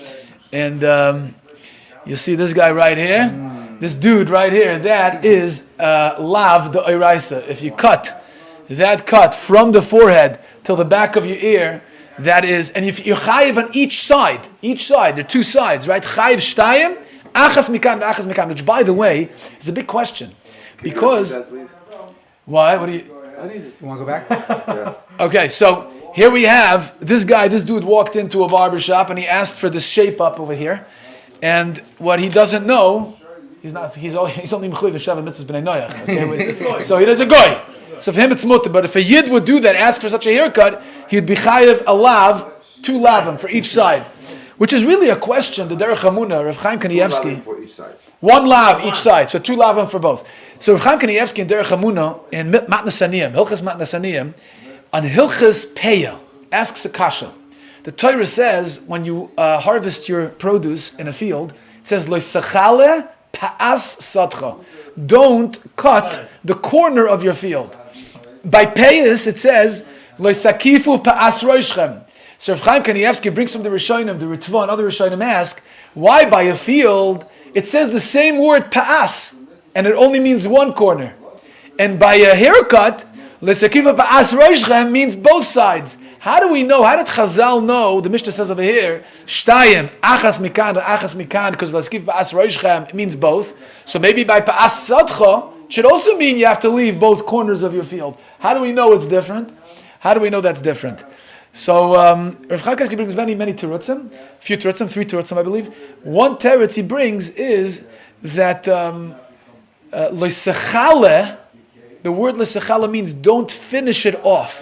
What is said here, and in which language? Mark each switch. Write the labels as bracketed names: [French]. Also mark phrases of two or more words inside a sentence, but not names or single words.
[English] And you see this guy right here, this dude right here, that is lav the oiraisa. If you cut from the forehead till the back of your ear, that is, and if you're chayiv on each side, there are 2 sides, right? [Hebrew] חייב שתיים, אחת מכאן, [English] which by the way, is a big question. Because, why? What do you want to go back? Yes. Okay, so here we have this dude walked into a barber shop and he asked for this shape up over here. And what he doesn't know, he's only [Hebrew] מחויב שבע מצוות בני נח. [English] Okay? So he does a goy. So for him it's mutter. But if a yid would do that, ask for such a haircut, he'd be chayev a lav, 2 lavim for each side. Which is really a question, the Derech Hamuna, Rav Chaim Kanievsky. 1 lav each side, so 2 lavim for both. So Rav Chaim Kanievsky and Derech Hamuna in Matnas Aniyim, Hilchas Matnas Aniyim, on Hilchas Peya, asks a kasha. The Torah says when you harvest your produce in a field, it says [Hebrew] לא תכלה פאת שדך. [English] Don't cut the corner of your field. By payas it says [Hebrew] לא תקיפו פאת ראשכם. [English] So Rav Chaim Kanievsky brings from the Rishonim, the Ritva and other Rishonim ask, why by a field it says the same word pa'as and it only means one corner, and by a haircut [Hebrew] לא תקיפו פאת ראשכם [English] means both sides. How do we know? How did Chazal know? The Mishnah says over here, [Hebrew] שתיים, אחת מכאן, because לתקיף פאת ראשכם, [English] it means both. So maybe by [Hebrew] פאת שדך, [English] it should also mean you have to leave both corners of your field. How do we know it's different? How do we know that's different? So Rav Chaim Kanievsky brings many terutzim, 3 terutzim I believe. One teretz he brings is that loisachale, the word loisachale means don't finish it off.